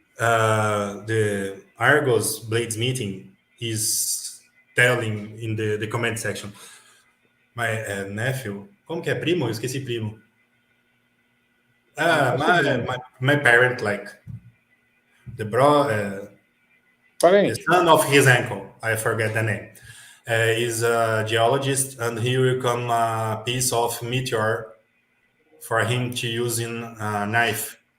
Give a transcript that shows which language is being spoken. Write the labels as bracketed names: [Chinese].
[English] The Argos Bladesmithing is telling in the comment section. My nephew, [Portuguese] como que é primo? Eu esqueci primo. [English] My parent, like the son of his uncle, I forget the name, is a geologist, and he will come a piece of meteor for him to use in a knife.